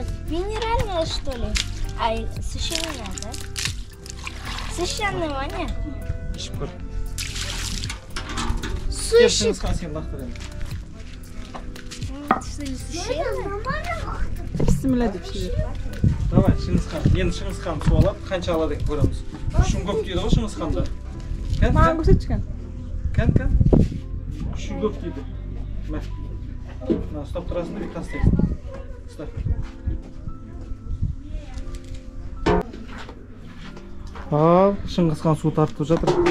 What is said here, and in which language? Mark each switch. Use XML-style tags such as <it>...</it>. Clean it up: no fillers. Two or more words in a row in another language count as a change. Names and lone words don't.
<ru>Минеральная, что ли? А священная, да? Священная ваня? Сущий. Что ли, священная?</ru> <kk>Bismillah деп шегер. Давай, Шыңғысхан. Енді Шыңғысхан су алады, қанша алады екен көреміз. Күшің көп дейді ғой Шыңғысханда. Маған көрсетші. Кән. Күші көп дейді. Мә. Мына ұстап тұрасың да тастайсың. Ұстап. Ал, Шыңғысхан су тартып жатыр.</kk>